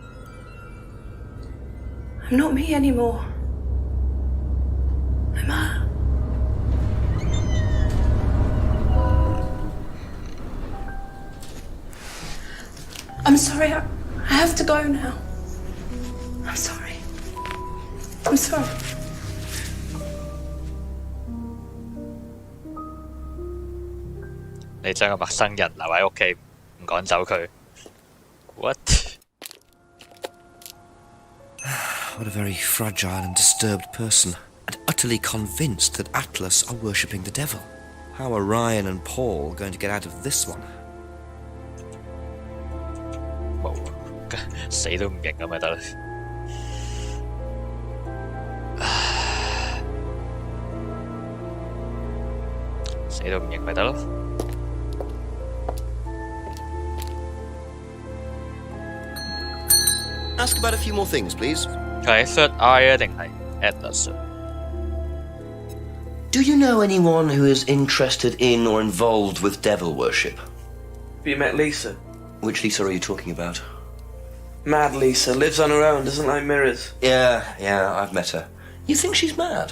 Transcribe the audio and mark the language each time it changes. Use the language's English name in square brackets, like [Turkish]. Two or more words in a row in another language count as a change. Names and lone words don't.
[English] I'm not me anymore. I'm her. I'm sorry, I have to go now. I'm sorry. I'm sorry. [Cantonese] 你將個陌生人留喺屋企，唔趕走佢。What? [English] What a very fragile and disturbed person, and utterly convinced that Atlas are worshipping the devil. How are Ryan and Paul going to get out of this one? [Cantonese] 冇，死都唔認咁咪得啦。死都唔認咪得咯。 [English] Ask about a few more things, please. [Cantonese] 係 Third Eye 啊，定係 Atlas 啊？ [English] Do you know anyone who is interested in or involved with devil worship? Have you met Lisa? Which Lisa are you talking about? Mad Lisa, lives on her own, doesn't like mirrors. Yeah, I've met her. You think she's mad?